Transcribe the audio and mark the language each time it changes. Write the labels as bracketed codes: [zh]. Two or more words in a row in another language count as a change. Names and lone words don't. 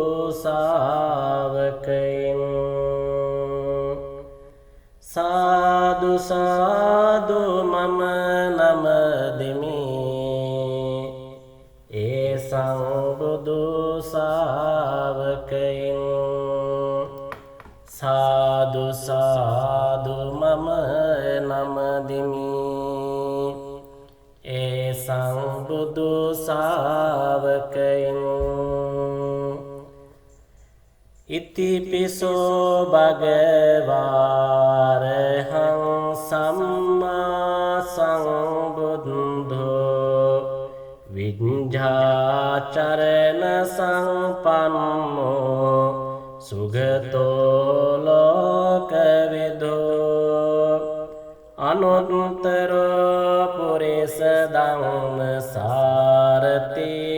[si] ශාවකයින් සාදු සාදු මම නම දෙමි ඒ සංබුදු ශාවකයින් සාදු සාදු මම නම දෙමි ඒ සංබුදු ශාවකයින් [pi] ඉතිපිසෝ භගවාරහං සම්මා සම්බුද්ධෝ විඤ්ඤාචරණ සම්පන්නෝ සුගතෝ ලෝකවිදෝ අනුත්තරෝ පුරිස ධම්ම සාරති